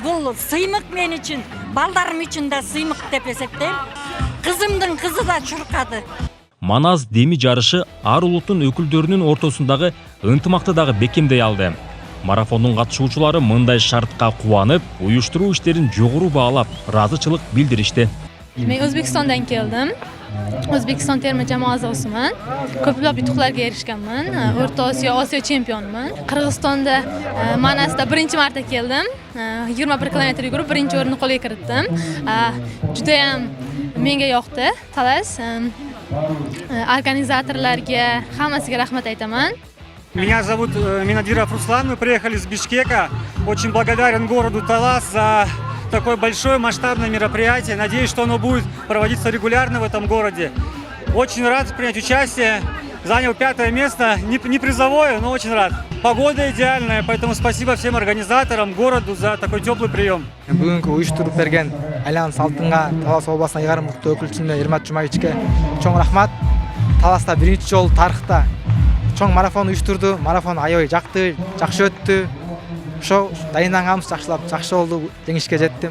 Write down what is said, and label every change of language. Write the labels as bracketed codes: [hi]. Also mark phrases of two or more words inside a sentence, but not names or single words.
[ky] Бул сыймык мен үчүн, балдарым үчүн да сыймык деп эсептейм. Кызымдын кызы да чуркады. Манас Деми жарышы ар улуттун өкүлдөрүнүн ортосундагы ынтымакты дагы бекемдей алды. Марафондун катышуучулары мындай шартка кубанып, уюштуруу иштерин жогору баалап, ыраазычылык билдиришти. [uz] Men O'zbekistondan keldim. O'zbekiston terma jamoa a'zosiman. Ko'plab yutuqlarga erishganman. O'rta Osiyo, Osiyo chempioniman. Qirg'izistonda Manasda birinchi marta keldim. 21 kilometr yugurib birinchi o'rinni qo'lga kiritdim. Juda ham menga yoqdi. Talas organizatorlarga, hammasiga rahmat aytaman. [ru] Меня зовут Минадиров Руслан, мы приехали из Бишкека. Очень благодарен городу Талас за такое большое масштабное мероприятие. Надеюсь, что оно будет проводиться регулярно в этом городе. Очень рад принять участие. Занял 5-е место, не призовое, но очень рад. Погода идеальная, поэтому спасибо всем организаторам, городу за такой теплый прием. [ky] Бүгүнкү уюштуруп берген Альянс Алтынга Талас областынын ыйгарым укуктуу өкүлчүсүнө Эрмат Жумаевичке чоң рахмат. Таласта биринчи жолу тарыхта чоң марафон уюштурду. Марафон аябай жакты, жакшы өттү. Ошо дайынданганбыз жакшылап, жакшы болду, жеңишке жеттим.